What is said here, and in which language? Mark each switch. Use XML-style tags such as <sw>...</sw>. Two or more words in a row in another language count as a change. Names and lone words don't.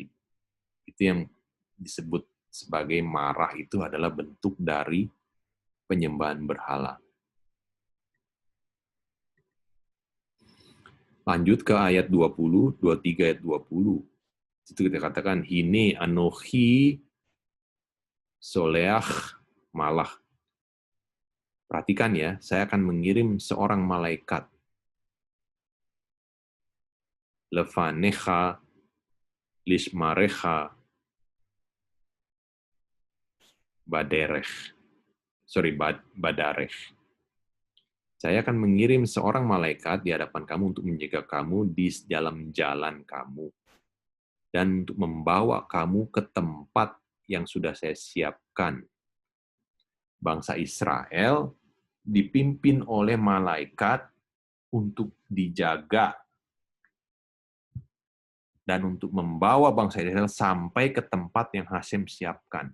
<id>Itu yang disebut sebagai marah, itu adalah bentuk dari penyembahan berhala. Lanjut ke ayat 20, 23 ayat 20. Itu kita katakan,</id> <he>הנה אנכי שלח מלאך.</he> <id>Perhatikan ya, saya akan mengirim seorang malaikat.</id> <he>לפניך לשמרך בדרך.</he> <id>Saya akan mengirim seorang malaikat di hadapan kamu untuk menjaga kamu di dalam jalan kamu. Dan untuk membawa kamu ke tempat yang sudah saya siapkan. Bangsa Israel dipimpin oleh malaikat untuk dijaga dan untuk membawa bangsa Israel sampai ke tempat yang Hashem siapkan.</id>